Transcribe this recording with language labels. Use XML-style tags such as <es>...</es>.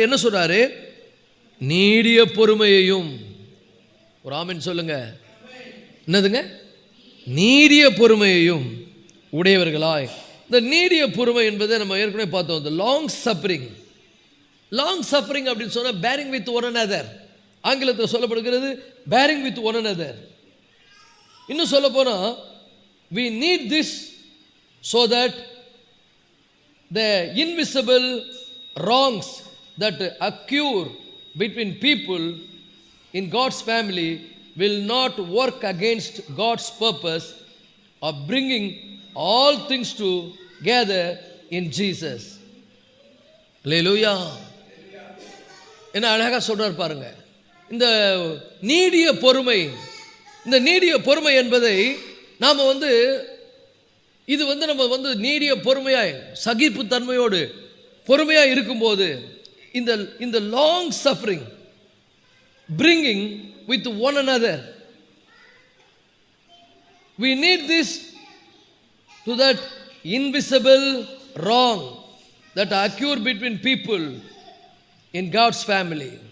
<ta>என்ன சொல்கிறாரு? நீடிய பொறுமையையும். ஒரு ஆமென் சொல்லுங்க. என்னதுங்க? நீடிய பொறுமையையும் உடையவர்களாய். இந்த நீடிய பொறுமை என்பதை நம்ம ஏற்கனவே பார்த்தோம். இந்த லாங் சஃபரிங். லாங் சஃபரிங் அப்படின்னு சொன்னால்</ta> <en>Bearing with one another.</en> <ta>ஆங்கிலத்தில் சொல்லப்படுகிறது பேரிங் வித் ஒன் another. இன்னும் சொல்ல போனால்</ta> <en>we need this so that the invisible wrongs that occur between people in God's family will not work against God's purpose of bringing all things together in Jesus.</en> <ta>Hallelujah. என்ன அழகாக சொல்றார் பாருங்க. இந்த நீடிய பொறுமை, இந்த நீடிய பொறுமை என்பதை நாம் இது நம்ம நீடிய பொறுமையாய் சகிப்பு தன்மையோடு பொறுமையாக இருக்கும்போது இந்த long suffering</ta> <en>bringing with one another, we need this to that invisible wrong that occur between people in God's family.</en>